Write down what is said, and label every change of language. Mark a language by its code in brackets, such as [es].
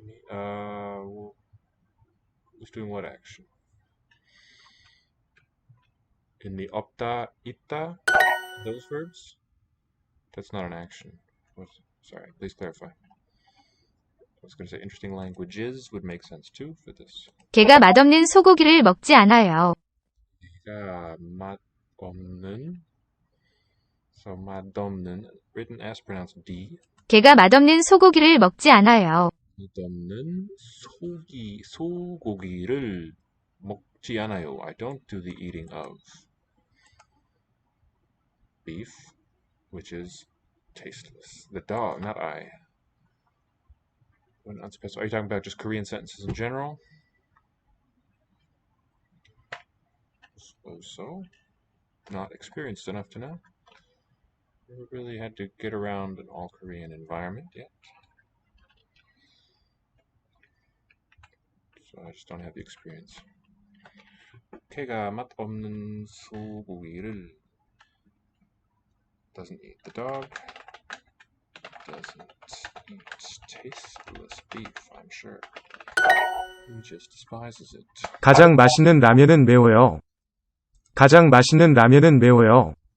[en] Who's doing what action? In the opta, ita, those verbs? That's not an action. Sorry, please clarify. I was going to say interesting languages would make sense too for this. [ko] 개가 맛없는 소고기를 먹지 않아요. 개가 맛없는, [en] so 맛없는, written as pronounced D. [ko] 개가 맛없는 소고기를 먹지 않아요. 맛없는 소고기를 먹지 않아요. [en] I don't do the eating of beef, which is tasteless. The dog, not I. When unspecified, are you talking about just Korean sentences in general? I suppose so. Not experienced enough to know. Never really had to get around an all-Korean environment yet. So I just don't have the experience. [ko] 개가 맛없는 소고기를 [en] doesn't eat the dog. Doesn't eat tasteless beef, I'm sure. He just despises it. [ko] 가장 맛있는 라면은 매워요. 가장 맛있는 라면은 매워요.